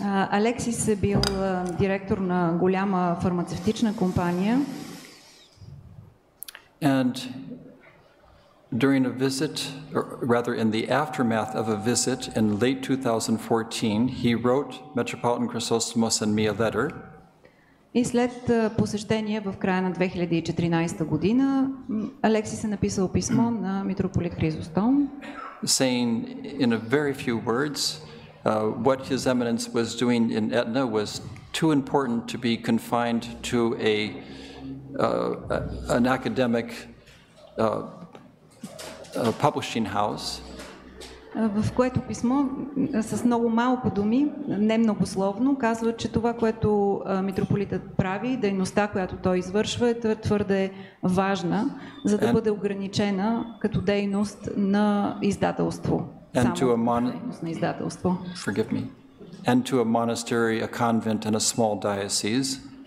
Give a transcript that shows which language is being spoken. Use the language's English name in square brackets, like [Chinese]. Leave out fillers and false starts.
[Bulgarian] Алексис е бил директор на голяма фармацевтична компания. [English] And during a visit, or rather in the aftermath of a visit in late 2014, he wrote Metropolitan Chrysostomos and me a letter. [Bulgarian] И след посещение в края на 2014 година, Алексис е написал писмо на митрополит Хризостом, [English] saying in a very few words what His Eminence was doing in Etna was too important to be confined to an academic publishing house. [Bulgarian] В което писмо с много малко думи, не многословно, казва, че това, което митрополитът прави, дейността, която той извършва, е твърде важна, за да бъде ограничена като дейност на издателство. [English] And to a [Bulgarian] дейност на издателство. [English] Forgive me. And to a monastery, a convent, and a small diocese.